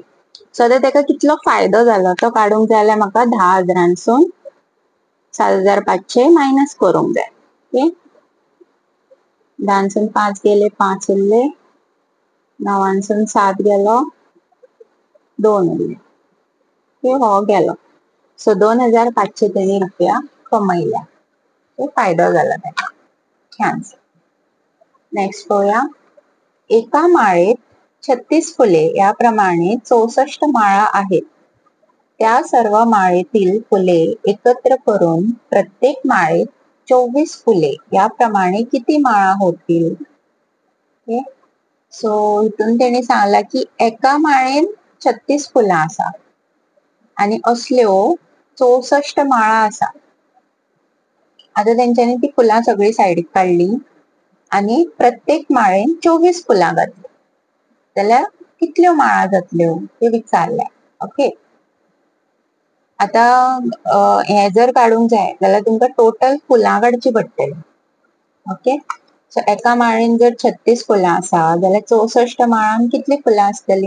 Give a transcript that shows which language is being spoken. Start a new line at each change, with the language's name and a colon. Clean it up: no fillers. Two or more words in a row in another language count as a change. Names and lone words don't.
Konkani: सो आता तेका कितलो फायदो जालो तो काडूंक जाय जाल्यार म्हाका 10,000सून 7,500 मायनस करूंक जाय. ओके, 10सून 5 गेले, 5 उरले, 9सून 7 गेलो, 2 उरले. हो गेलो. सो 2500 त्यांनी रुपया कमयल्या.
Marathi: फायदा झाला त्याचा. छान. नेक्स्ट पाहूया. एका माळेत 36 फुले याप्रमाणे 64 माळा आहेत. त्या सर्व माळेतील फुले एकत्र करून प्रत्येक माळेत 24 फुले याप्रमाणे किती माळा होतील?
Konkani: सो इथून त्याने सांगला की एका माळेत 36 फुला असा आणि असल्यो 64 माळा असा. आता त्यांच्यानी ती फुला सगळी साईडीक काढली आणि प्रत्येक माळेन 24 फुलां घातली. जाल्यार कितल्यो माळा जातल्यो ते विचारल्या. ओके. आता हे जर काढूंक जाय जाल्यार तुमकां टोटल फुलां काडची पडटली. ओके. सो एका माळेन जर 36 फुलां आसा जाल्यार 64 माळान कितली फुलां आसतली?